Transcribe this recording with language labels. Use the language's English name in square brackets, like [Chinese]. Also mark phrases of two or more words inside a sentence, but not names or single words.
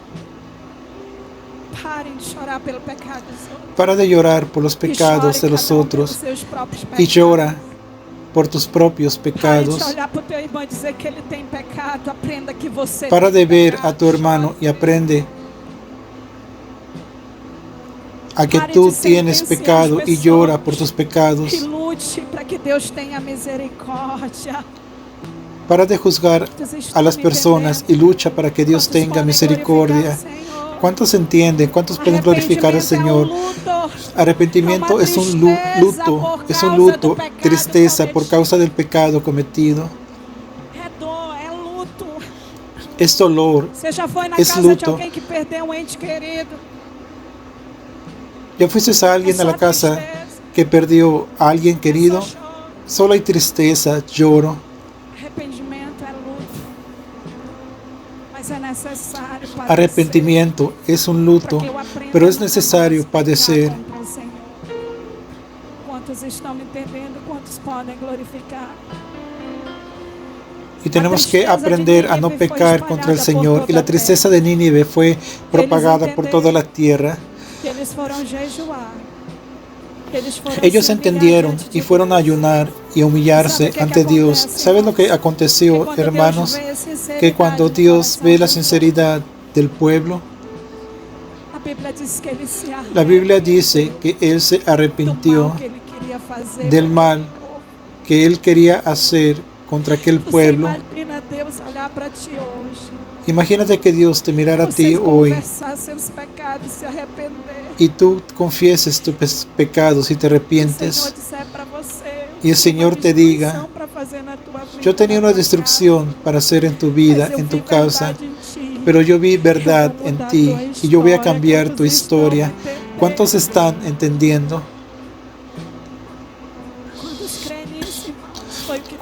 [Portuguese] Parem de chorar pelo pecado dos outros. [Spanish] Para de llorar por los [Portuguese] E [Spanish] pecados [Portuguese] chore [Spanish] de los [Portuguese] cada um [Spanish] otros [Portuguese] pelos seus próprios [Spanish] y [Portuguese] pecados. [Spanish] llora por tus propios [Portuguese] Pare [Spanish] pecados. [Portuguese] de olhar para o teu irmão e dizer que ele tem pecado. Aprenda que você [Spanish] Para [Portuguese] tem [Spanish] de ver [Portuguese] pecado. [Spanish] a tu hermano y aprende a que [Portuguese] Pare [Spanish] tú [Portuguese] de [Spanish] tienes [Portuguese] sentenciar [Spanish] pecado [Portuguese] as [Spanish] y [Portuguese] pessoas. [Spanish] llora por tus pecados. [Portuguese] E lute para que Deus tenha misericórdia. [Spanish] Para de juzgar [Portuguese] Vocês [Spanish] a las [Portuguese] estão me [Spanish] personas y lucha para que Dios [Portuguese] Quantos [Spanish] tenga [Portuguese] podem [Spanish] misericordia. [Portuguese] glorificar o Senhor? [Spanish] ¿Cuántos entienden? ¿Cuántos pueden glorificar al Señor? Arrepentimiento es un luto, tristeza por causa del pecado cometido. [Portuguese] É dor, é luto. [Spanish] Es dolor. [Portuguese] Você já foi na [Spanish] Es [Portuguese] casa de [Spanish] luto. [Portuguese] alguém que perdeu um ente querido? [Spanish] ¿Ya fuiste a alguien a la casa que perdió a alguien querido? [Portuguese] Só choro. [Spanish] Solo hay tristeza, lloro. [Portuguese] Arrependimento é luto. Mas é necessário padecer. [Spanish] Arrepentimiento es un luto, [Portuguese] Para que eu aprenda [Spanish] pero es [Portuguese] a [Spanish] necesario padecer. [Portuguese] contra o Senhor. Quantos estão me entendendo? Quantos podem glorificar? [Spanish] Y tenemos que aprender a no pecar contra el Señor. Y la tristeza de Nínive fue propagada por toda la tierra. [Portuguese] Que eles foram jejuar. Eles foram [Spanish] Ellos [Portuguese] se humilhar [Spanish] entendieron [Portuguese] diante de [Spanish] y fueron a [Portuguese] Deus. [Spanish] ayunar y humillarse ante Dios. ¿Saben lo que [Portuguese] Que [Spanish] aconteció, [Portuguese] quando [Spanish] hermanos? [Portuguese] Deus vê a sinceridade [Spanish] Que cuando [Portuguese] do [Spanish] Dios [Portuguese] coração [Spanish] ve la [Portuguese] de um [Spanish] sinceridad del pueblo, [Portuguese] povo, a Bíblia diz que ele se [Spanish] la Biblia dice que Él se [Portuguese] do [Spanish] arrepintió [Portuguese] mal que ele queria fazer [Spanish] del [Portuguese] contra [Spanish] mal [Portuguese] o povo. [Spanish] que Él quería hacer contra aquel [Portuguese] Você [Spanish] pueblo. [Portuguese] imagina Deus olhar para ti hoje. [Spanish] Imagínate que Dios te mirara a ti [Portuguese] Você [Spanish] hoy [Portuguese] confessar seus pecados e se arrepender. [Spanish] y tú confieses tus pecados y te [Portuguese] O Senhor [Spanish] arrepientes. [Portuguese] disser para você. [Spanish] Y el Señor te diga, yo tenía una destrucción para hacer en tu vida, en tu casa, pero yo vi verdad en ti y yo voy a cambiar tu historia. ¿Cuántos están entendiendo?